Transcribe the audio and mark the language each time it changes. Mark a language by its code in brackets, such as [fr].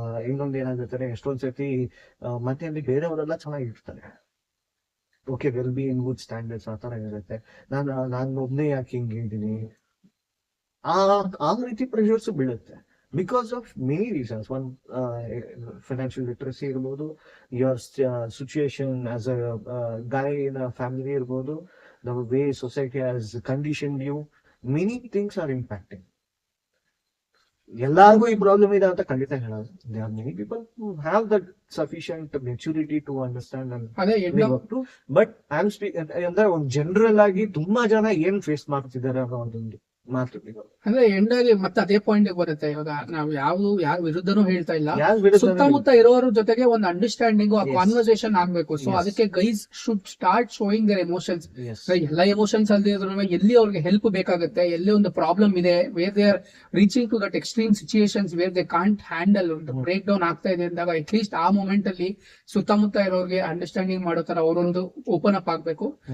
[kn] ಇನ್ನೊಂದ್ ಏನಾಗುತ್ತೆ, ಎಷ್ಟೊಂದ್ ಸತಿ ಮತ್ತೆ ಅಲ್ಲಿ ಬೇರೆಯವರೆಲ್ಲ ಚೆನ್ನಾಗಿರ್ತಾರೆ, okay, [en] well be in good standards [kn] ಆ ತರ ಇರುತ್ತೆ. ನಾನು ಒಬ್ನೇ ಯಾಕೆ ಹಿಂಗಿದ್ದೀನಿ, ಆ ರೀತಿ ಪ್ರೆಷರ್ಸ್ ಬೀಳುತ್ತೆ. [en] Because of many reasons. One, financial literacy [kn] irbodu, [en] your situation as a guy in a family irbodu, the way society has conditioned you, many things are impacting. [kn] ಎಲ್ಲರಿಗೂ ಈ ಪ್ರಾಬ್ಲಮ್ ಇದೆ ಅಂತ ಖಂಡಿತ ಹೇಳೋದು. [en] There are many people who have that sufficient maturity to understand and live up to. But I'm speaking [kn] ಅಂದ್ರೆ ಒಂದು general ಆಗಿ ತುಂಬಾ ಜನ ಏನ್ ಫೇಸ್ ಮಾಡ್ತಿದ್ದಾರೆ ಅನ್ನೋ ಒಂದು ಮಾತು. ಅಂದ್ರೆ ಎಂಡಾಗಿ ಮತ್ತೆ ಅದೇ ಪಾಯಿಂಟ್ ಬರುತ್ತೆ. ಇವಾಗ ನಾವು ಯಾರ ವಿರುದ್ಧನೂ ಹೇಳ್ತಾ ಇಲ್ಲ, ಸುತ್ತಮುತ್ತ ಇರೋರ ಜೊತೆಗೆ ಒಂದು ಅಂಡರ್ಸ್ಟ್ಯಾಂಡಿಂಗ್, ಆ ಕಾನ್ವರ್ಸೇಷನ್ ಆಗ್ಬೇಕು. ಸೊ ಅದಕ್ಕೆ [en] Guys should start showing their emotions. [kn] ಎಲ್ಲ ಎಮೋಷನ್ಸ್ ಅಲ್ಲದೆ ಎಲ್ಲಿ ಅವ್ರಿಗೆ ಹೆಲ್ಪ್ ಬೇಕಾಗುತ್ತೆ, ಎಲ್ಲಿ ಒಂದು ಪ್ರಾಬ್ಲಮ್ ಇದೆ, [en] where they are reaching to that extreme situations where they can't handle, [kn] ಒಂದು ಬ್ರೇಕ್ ಡೌನ್ ಆಗ್ತಾ ಇದೆ ಅಂದಾಗ [en] at least [kn] ಆ ಮೂಮೆಂಟ್ ಅಲ್ಲಿ ಸುತ್ತಮುತ್ತ ಇರೋರಿಗೆ ಅಂಡರ್ಸ್ಟ್ಯಾಂಡಿಂಗ್ ಮಾಡೋ ತರ ಅವರೊಂದು ಓಪನ್ ಅಪ್ ಆಗ್ಬೇಕು.